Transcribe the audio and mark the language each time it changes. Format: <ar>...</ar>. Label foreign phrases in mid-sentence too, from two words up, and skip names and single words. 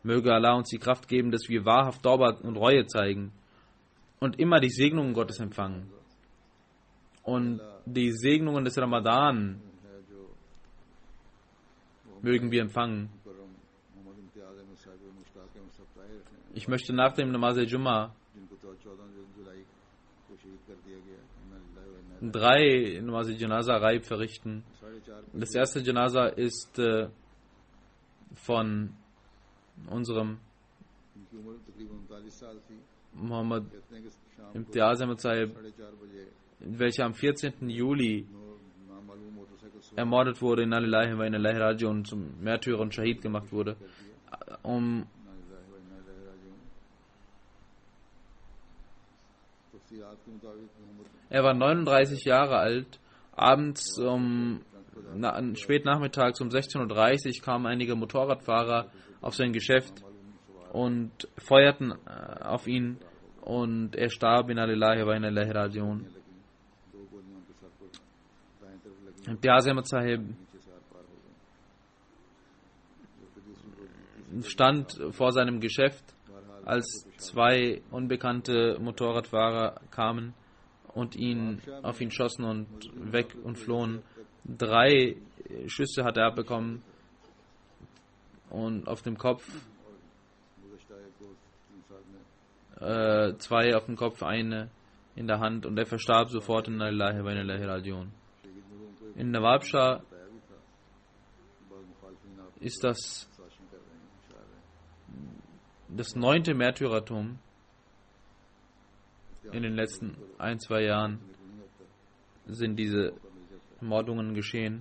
<de>Möge Allah uns die Kraft geben, dass wir wahrhaft Tauba und Reue zeigen und immer die Segnungen Gottes empfangen. Und die Segnungen des Ramadan mögen wir empfangen. Ich möchte nach dem</de> <ur>نماز الجمعہ</ur> <de>3</de> <ur>نماز الجنازہ غائب</ur> <de>verrichten. Das erste Janaza ist von unserem Muhammad Imtiaz Ahmad Sahib, welcher am 14. Juli ermordet wurde, in</de> <ar>إنا لله وإنا إليه راجعون,</ar> <de>zum Märtyrer und Shahid gemacht wurde. Er war 39 Jahre alt. Abends spät nachmittags um 16:30 Uhr kamen einige Motorradfahrer auf sein Geschäft und feuerten auf ihn und er starb in</de> <ar>إنا لله وإنا إليه راجعون.</ar> <de>Imtiaz Ahmad Sahib stand vor seinem Geschäft, als 2 unbekannte Motorradfahrer kamen und auf ihn schossen und weg und flohen. 3 Schüsse hat er abbekommen und auf dem Kopf, 2 auf dem Kopf, eine in der Hand, und er verstarb sofort in</de> <ar>إنا لله وإنا إليه راجعون.</ar> <de>In Nawab Shah ist das 9. Märtyrertum in den letzten 1-2 Jahren sind diese Mordungen geschehen.</de>